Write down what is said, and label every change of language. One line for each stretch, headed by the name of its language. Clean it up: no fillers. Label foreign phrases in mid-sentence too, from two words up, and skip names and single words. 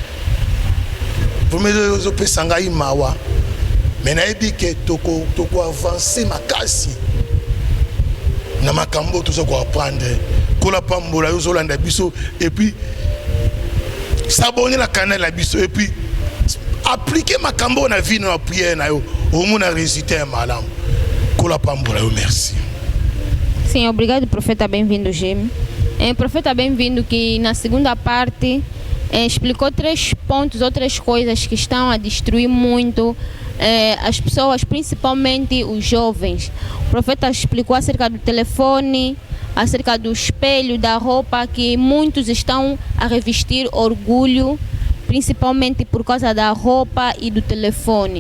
Lingala: pour me zo pesanga imawa mais na ebi ke toko avancer makasi na makambo to zo ko apprendre kola pambola yo zolanda biso
French: et puis s'abonner la canal
Lingala: la biso
French: et puis appliquer
Lingala: makambo na vie na prière na yo
French: au moins résultat
Lingala: malam kola pambola yo merci.
Portuguese: Sim, obrigado profeta, bem-vindo Jim. Profeta, bem-vindo que na segunda parte explicou 3 pontos, outras coisas que estão a destruir muito as pessoas, principalmente os jovens. O profeta explicou acerca do telefone, acerca do espelho, da roupa, que muitos estão a revestir orgulho, principalmente por causa da roupa e do telefone.